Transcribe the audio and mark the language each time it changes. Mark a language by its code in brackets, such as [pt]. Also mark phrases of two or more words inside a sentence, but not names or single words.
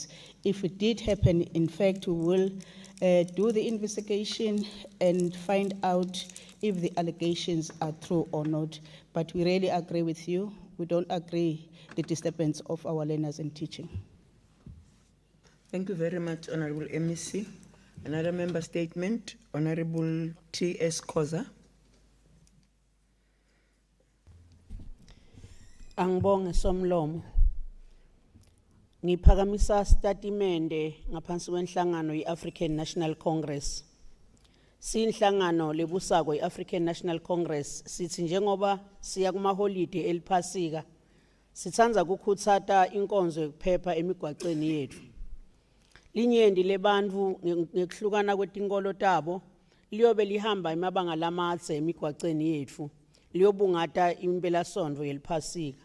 [en] If it did happen, in fact, we will do the investigation and find out if the allegations are true or not. But we really agree with you. We don't agree the disturbance of our learners and teaching. Thank you very much, Honorable MEC. Another member statement, Honorable T.S. Koza. [ss] Angibonge somlomo. Ngiphakamisa statimende ngaphansi kwenhlangano ye-African National Congress. Sinhlangano lebusako ye-African National Congress sithi njengoba siya kumaholide eliphasika sithandza kukhutsata inkonzo yokuphepha emigwaqweni yethu. Linyendi lebantfu ngekuhlukana kwetinkolo tabo liyobe lihamba emabanga lamadze emigwaqweni yethu liyobungata impelasonto yeliphasika.